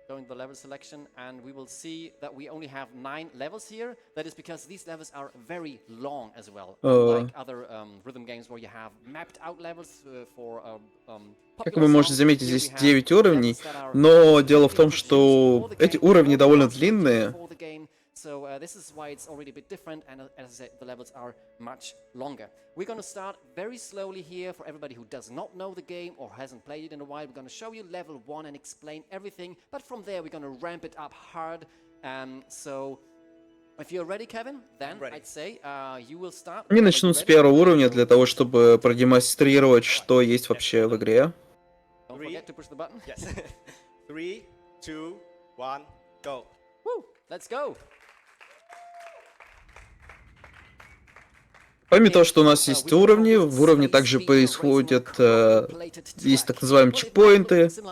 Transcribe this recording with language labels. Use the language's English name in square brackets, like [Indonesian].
[English] The level selection, and we will see that we only have 9 levels here. That is because these levels are very long as well, unlike other rhythm games where you have mapped out levels for [Russian] Как вы можете заметить, здесь 9 уровней, но дело в том, что эти уровни довольно длинные. [English] So this is why it's already a bit different, and as I said, the levels are much longer. We're going to start very slowly here for everybody who does not know the game or hasn't played it in a while. We're going to show you level 1 and explain everything, but from there we're going to ramp it up hard. So if you're ready, Kevin, then I'd say you will start. [Russian] Они начнут с первого уровня для того, чтобы продемонстрировать, что есть вообще в игре. [English] Don't forget to push the button. Yes. 3, 2, 1, go. Woo! Let's go. [Russian] Помимо того, что у нас есть уровни, в уровне также происходят, есть так называемые чекпоинты.